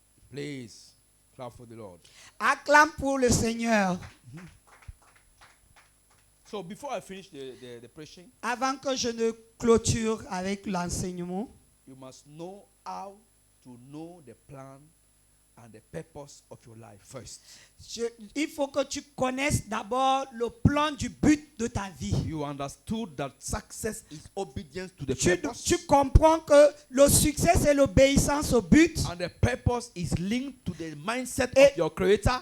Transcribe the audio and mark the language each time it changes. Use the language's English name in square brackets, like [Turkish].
[English] Please clap for the Lord. [French] Acclame pour le Seigneur. [English] So before I finish the preaching, [French] Avant que je ne clôture avec l'enseignement, [English] you must know how to know the plan and the purpose of your life first. [French] il faut que tu connaisses d'abord le plan du but de ta vie. [English] You understood that success is obedience to the purpose. [French] Tu comprends que le succès c'est l'obéissance au but. [English] And the purpose is linked to the mindset of your creator.